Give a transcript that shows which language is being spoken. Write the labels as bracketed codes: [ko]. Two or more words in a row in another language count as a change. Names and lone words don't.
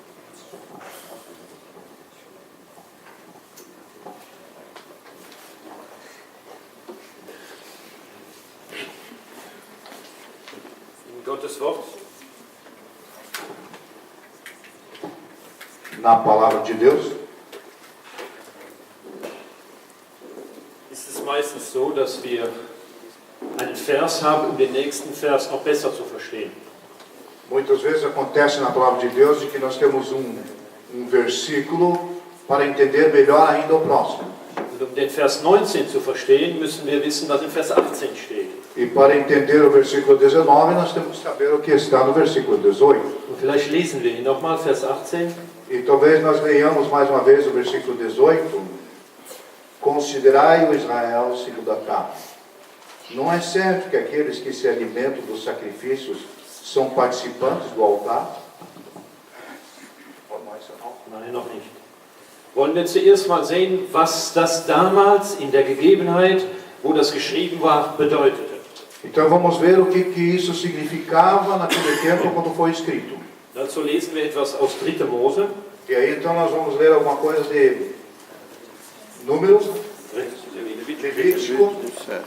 [de] Gottes Wort. [pt] Na palavra de Deus, [de] Ist es meistens so, dass wir einen Vers haben, um den nächsten Vers noch besser zu verstehen. [pt] muitas vezes acontece na palavra de Deus de que nós temos um versículo para entender melhor ainda o próximo. [de] Und um den Vers 19 zu verstehen, müssen wir wissen, was im Vers 18 steht. [pt] E para entender o versículo 19, nós temos que saber o que está no versículo 18. [de] Und vielleicht lesen wir ihn nochmal, Vers 18. [pt] E talvez nós leiamos mais uma vez o versículo 18. Considerai o Israel segundo a carne. Não é certo que aqueles que se alimentam dos sacrifícios são participantes do altar? [de] Nein, noch nicht. Wollen wir zuerst mal sehen, was das damals in der Gegebenheit, wo das geschrieben war, bedeutete. [pt] Então vamos ver o que isso significava naquele tempo quando foi escrito. [de] Dazu lesen wir etwas aus 3. Mose. [pt] E aí então nós vamos ler alguma coisa de Números, Levítico, Certo.